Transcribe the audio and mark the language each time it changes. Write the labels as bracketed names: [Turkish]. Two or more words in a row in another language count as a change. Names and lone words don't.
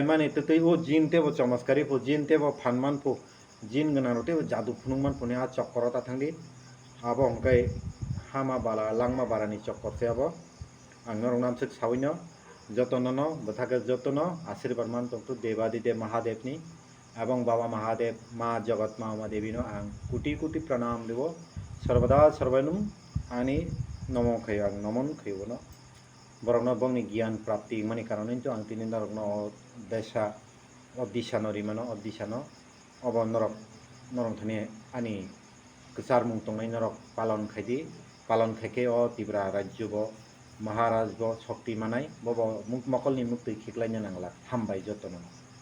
[Kok Borok] mani tutui o jin tebo chamaskari pu jin tebo phanman pu jin gana rote jadu phunungman pune a chokkoro ta thangdi abo hongkai hama bala langma barani chokkor se abo ang norok nam suk sawino jotono no bothake jotono ashirban man tongtu Devadide Mahadevni এবং বাবা মহাদেব মা জগৎ মা দেবীনো আং [Bangla] কোটি কোটি প্রণাম [Kok Borok] দেব সর্বদা সর্বানুম আনি নমো খাই আং নমন খাইবনো বরংনো বংনি জ্ঞান প্রাপ্তি মানে কারণে তো আং তিনি নরকনো দেশা অদিশানো রিমানো অদিশানো অব নরক নরংথানি আনি কসার মুং তংনাই নরক পালন খাইকে অ তিব্রা রাজ্য ব মহারাজ ব শক্তি মানাই বব মকলনি মুক্তি খিকলাইনো নাংলা হামবাই যতনো